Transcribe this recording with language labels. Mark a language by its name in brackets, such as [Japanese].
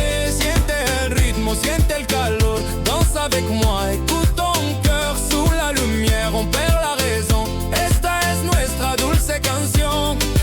[Spanish] Siente el ritmo, siente el calor. [French] Danse avec moi, écoute ton cœur. Sous la lumière, on perd la raison. [Spanish] Esta es nuestra dulce canción.